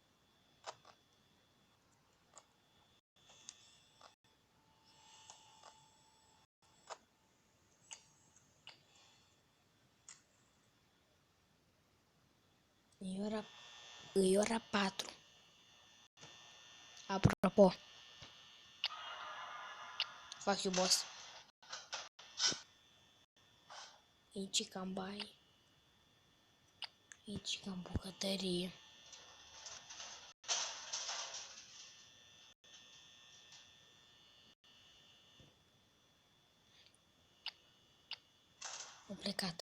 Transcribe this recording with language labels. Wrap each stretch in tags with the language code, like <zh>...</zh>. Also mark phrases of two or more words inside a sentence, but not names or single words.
<ro>E ora 4. Apropo.</ro> <en>Fuck you, boss.</en> <ro>Aici cam bai. Aici cam bucătărie. Au plecat.</ro>